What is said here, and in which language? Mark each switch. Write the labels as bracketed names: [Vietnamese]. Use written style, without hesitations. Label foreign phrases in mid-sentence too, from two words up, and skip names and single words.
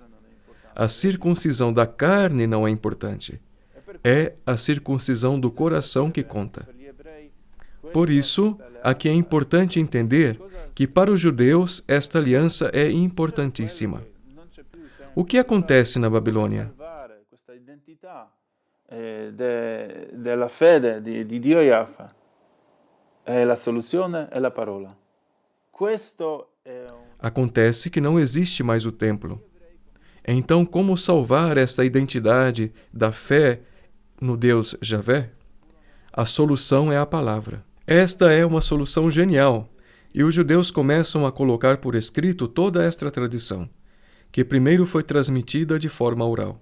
[Portuguese] A circuncisão da carne não é importante. É a circuncisão do coração que conta. Por isso, aqui é importante entender que para os judeus esta aliança é importantíssima. O que acontece na Babilônia? [Italian] Questa identità della fede di Dio Yahweh e la soluzione è la parola. [Portuguese] Acontece que não existe mais o templo. Então, como salvar esta identidade da fé no Deus Javé? A solução é a palavra. Esta é uma solução genial, e os judeus começam a colocar por escrito toda esta tradição, que primeiro foi transmitida de forma oral.